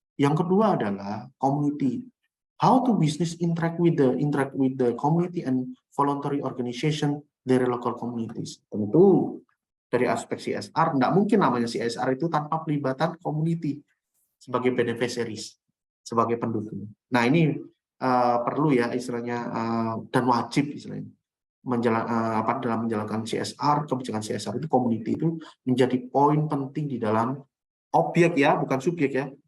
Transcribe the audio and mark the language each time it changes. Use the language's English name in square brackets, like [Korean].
[Indonesian] Yang kedua adalah community. [English] How to business interact with the community and voluntary organization [Indonesian] dari [English] local communities. [Indonesian] Tentu dari aspek CSR, tidak mungkin namanya CSR itu tanpa pelibatan community sebagai beneficiaries, sebagai pendukung. Nah ini perlu ya istilahnya dan wajib istilahnya dalam menjalankan CSR, kebijakan CSR itu community itu menjadi poin penting di dalam objek ya, bukan subjek ya.